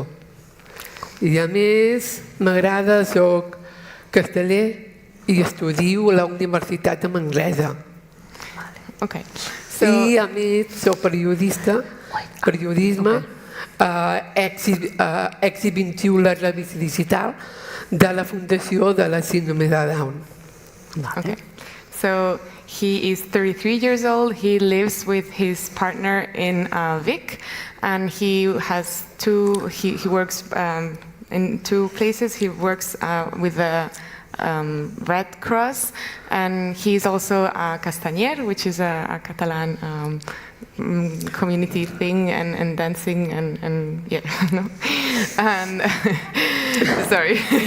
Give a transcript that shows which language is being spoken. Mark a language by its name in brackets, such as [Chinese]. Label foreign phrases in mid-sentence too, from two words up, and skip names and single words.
[Catalan] I a més m'agrada, soc casteller i estudio a la universitat en anglesa. [English] Okay. [Catalan] I a més soc periodista, periodisme, Èxit 21, la revista digital de la Fundació de la Síndrome de Down. [English] Okay. So he is 33 years old. He lives with his partner in Vic, and he has he works in 2 places. He works with the Red Cross, and he's also a castanyer, which is a Catalan community thing, and dancing and yeah, no, and sorry.